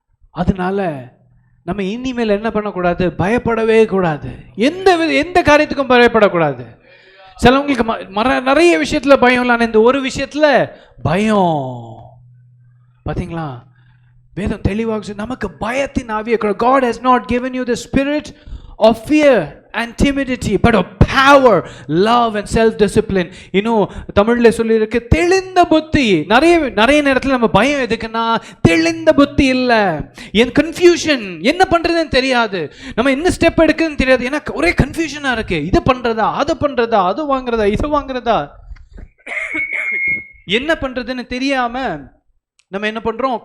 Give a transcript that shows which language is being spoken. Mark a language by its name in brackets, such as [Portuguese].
[Tamil] அதனால நம்ம இனிமேல் என்ன பண்ணக்கூடாது? பயப்படவே கூடாது. எந்த காரியத்துக்கும் பயப்படக்கூடாது. சிலவங்களுக்கு நிறைய விஷயத்துல பயம் இல்லை, இந்த ஒரு விஷயத்துல பயம். பாத்தீங்களா? வேதம் தெளிவாக நமக்கு பயத்தின் ஆவியை. [English] God has not given you the spirit of fear and timidity but of power, love and self discipline. [Tamil] இன்னும் தமிழ்ல சொல்லி இருக்கு தெளிந்த புத்தி. நிறைய நேரத்துல நம்ம பயம் எதுக்குன்னா தெளிந்த புத்தி இல்ல, என் கன்ஃபியூஷன், என்ன பண்றதுன்னு தெரியாது, நம்ம என்ன ஸ்டெப் எடுக்குதுன்னு தெரியாது, எனக்கு ஒரே கன்ஃபியூஷனா இருக்கு, இது பண்றதா அது பண்றதா, அது வாங்குறதா இது வாங்குறதா, என்ன பண்றதுன்னு தெரியாம நம்ம என்ன பண்றோம்?